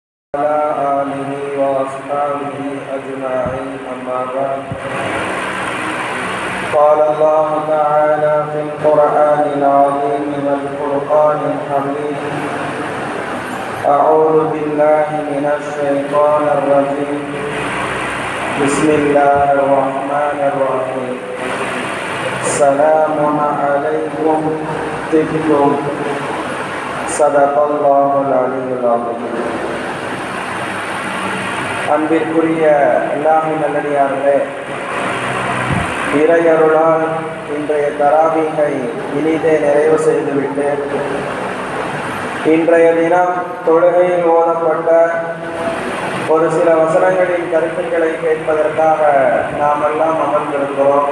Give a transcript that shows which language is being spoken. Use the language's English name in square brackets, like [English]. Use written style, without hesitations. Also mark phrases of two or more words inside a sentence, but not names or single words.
[Arabic] وعلى آله وأصحابه أجمعين أما بعد قال الله تعالى في القرآن العظيم والفرقان الحميد أعوذ بالله من الشيطان الرجيم بسم الله الرحمن الرحيم سلام عليكم طبتم صدق الله العلي العظيم. [Tamil] அன்பிற்குரிய அல்லாஹ்வின் நல்லடியார்களே, இறையருளால் இன்றைய தராவீகை இனிதே நிறைவு செய்துவிட்டு இன்றைய தினம் தொழுகையில் ஓதப்பட்ட ஒரு சில வசனங்களின் கருத்துக்களை கேட்பதற்காக நாம் எல்லாம் அமர்ந்திருக்கிறோம்.